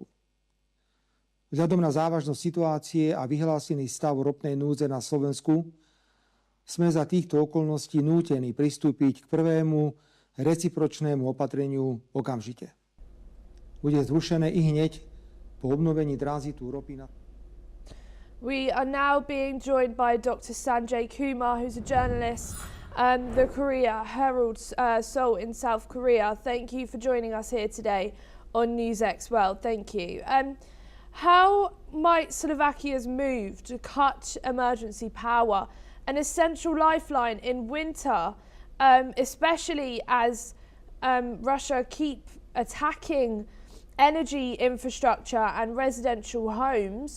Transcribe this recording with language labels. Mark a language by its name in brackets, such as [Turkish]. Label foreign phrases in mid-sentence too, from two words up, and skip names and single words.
[Slovak] Vzhľadom na závažnosť situácie a vyhlásený stav ropnej núdze na Slovensku sme za týchto okolností nútení pristúpiť k prvému recipročnému opatreniu okamžite. Bude zrušené i hneď po obnovení tranzitu ropy na... [English] We are now being joined by Dr. Sanjay Kumar, who's a journalist, the Korea Herald Seoul in South Korea. Thank you for joining us here today on NewsX World. Thank you. How might Slovakia's move to cut emergency power, an essential lifeline in winter, especially as Russia keep attacking energy infrastructure and residential homes.